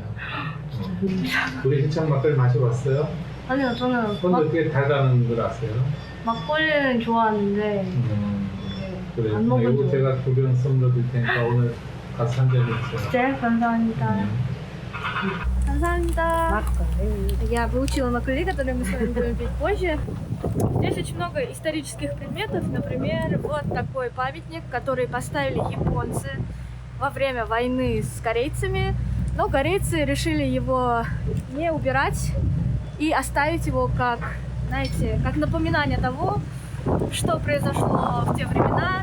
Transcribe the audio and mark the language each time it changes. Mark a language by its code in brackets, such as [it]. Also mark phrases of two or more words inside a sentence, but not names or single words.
[ko] 우리 해창 막걸리 마셔봤어요? 아니요, 저는 근데 어떻게 달다는 걸 아세요? 막걸리는 좋아하는데 그래. 안 먹은 이거 줄. 제가 2병 선물로 드릴 테니까 오늘 가서 한 잔 드세요. 네, 감사합니다. 감사합니다. [ru] Я выучила макколи, который мы с вами будем пить позже. Здесь очень много исторических предметов. Например, вот такой памятник, который поставили японцы во время войны с корейцами. Но корейцы решили его не убирать и оставить его как, знаете, как напоминание того, что произошло в те времена.